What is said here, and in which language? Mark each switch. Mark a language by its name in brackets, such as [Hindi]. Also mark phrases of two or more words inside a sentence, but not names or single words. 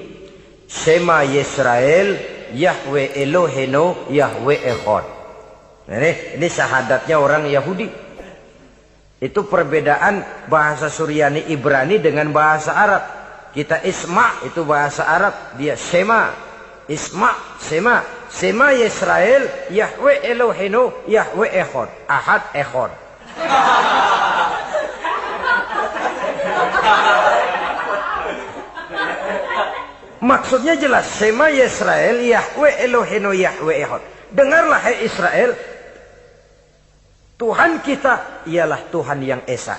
[Hebrew] שמע ישראל, יהוה אלוהינו, יהוה אחד. [Indonesian] Ini syahadatnya orang Yahudi. Itu perbedaan bahasa Suryani Ibrani dengan bahasa Arab. Kita Isma itu bahasa Arab, dia Shema. Isma, Shema. [Hebrew] שמע ישראל, יהוה אלוהינו, יהוה אחד. Ahad Echad. [Indonesian] Maksudnya jelas. [Hebrew] שמע ישראל, יהוה אלוהינו, יהוה אחד. [Indonesian] Dengarlah hai Israel, Tuhan kita ialah Tuhan yang Esa.